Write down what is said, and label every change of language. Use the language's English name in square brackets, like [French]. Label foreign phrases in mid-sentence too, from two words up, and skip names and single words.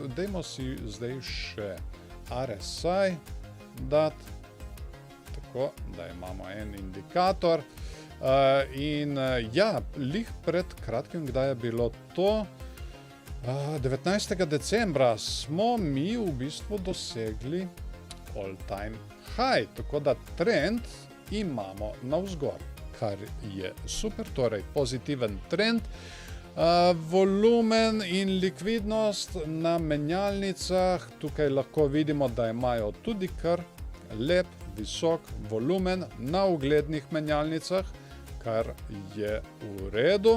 [Slovenian] Dajmo si zdaj še RSI dati, tako da imamo en indikator. In ja, lih pred kratkim, kdaj je bilo to? 19. decembra smo mi v bistvu dosegli [English] all time high, [Slovenian] tako da trend imamo navzgor, kar je super, torej pozitiven trend. Volumen in likvidnost na menjalnicah, tukaj lahko vidimo, da imajo tudi kar lep, visok volumen na uglednih menjalnicah, kar je v redu.